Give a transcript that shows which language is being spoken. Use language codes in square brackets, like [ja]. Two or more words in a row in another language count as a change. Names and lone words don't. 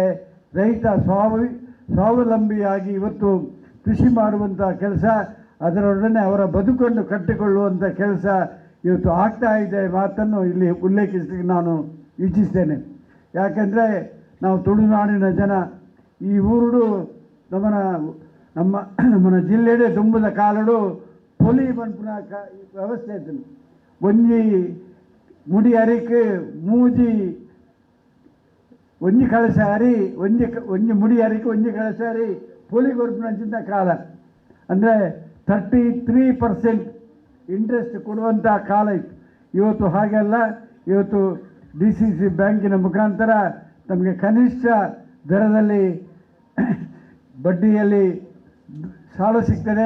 [kn] ರೈತ ಸ್ವಾವಲಂಬಿಯಾಗಿ ಇವತ್ತು ಕೃಷಿ ಮಾಡುವಂಥ ಕೆಲಸ, ಅದರೊಡನೆ ಅವರ ಬದುಕನ್ನು ಕಟ್ಟಿಕೊಳ್ಳುವಂಥ ಕೆಲಸ ಇವತ್ತು ಆಗ್ತಾ ಇದೆ ಮಾತನ್ನು ಇಲ್ಲಿ ಉಲ್ಲೇಖಿಸಲಿಕ್ಕೆ ನಾನು ಇಚ್ಛಿಸ್ತೇನೆ. ಯಾಕೆಂದರೆ ನಾವು ತುಳುನಾಡಿನ ಜನ, [tcy] ಈ ಊರುಡು ನಮ್ಮನ ಜಿಲ್ಲೆಡೆ ದುಂಬದ ಕಾಲಡು ಪೊಲಿ ಮನ್ಪುನ ವ್ಯವಸ್ಥೆ ಇತ್ತು. ಒಂಜಿ ಮುಡಿ ಅರಿಕೆ ಮೂಜಿ ಒಂಜಿ ಕಳಸ ಅರಿ ಒಂಜಿ ಮುಡಿ ಅರಿಕೆ ಒಂಜಿ ಕಳಸ ಅರಿ ಪೊಲಿ ಕೊರ್ಪುನಂಚಿನ ಕಾಲ. [kn] ಅಂದರೆ 33% ಇಂಟ್ರೆಸ್ಟ್ ಕೊಡುವಂಥ ಕಾಲ ಇತ್ತು. ಇವತ್ತು ಹಾಗೆಲ್ಲ, ಇವತ್ತು DCC ಬ್ಯಾಂಕಿನ ಮುಖಾಂತರ ನಮಗೆ ಕನಿಷ್ಠ ದರದಲ್ಲಿ ಬಡ್ಡಿಯಲ್ಲಿ ಸಾಲ ಸಿಗ್ತದೆ.